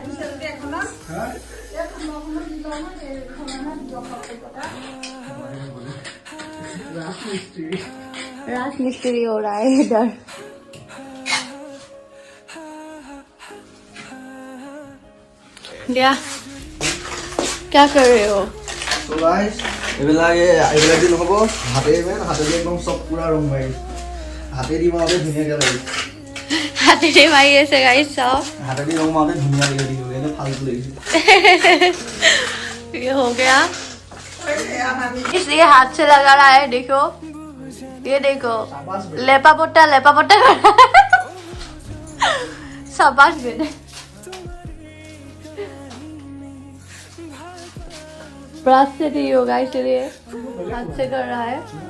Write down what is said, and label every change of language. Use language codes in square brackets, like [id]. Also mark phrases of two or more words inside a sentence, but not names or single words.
[hi] राज मिस्त्री हो रहा है इधर। क्या कर रहे हो? [as] तो गाइस এইবিলাক দি নহ'ব, হাতেদি একদম চব পুৰা ৰং মাৰি হাতেদি মাৰোঁতে ধুনীয়াকৈ লাগে। হাতেদি মাৰি আছে গাইছ, চাও হাতেদি ৰং মাৰোঁতে ধুনীয়া লাগি দিব, এনে ফালতু লাগিছে। [hi] ये हो गया, इसलिए हाथ से लगा रहा है। देखो ये देखो, लेपा पोटा कर रहा है। शाबाश बेटे। ब्रश से नहीं होगा इसलिए हाथ से कर रहा है।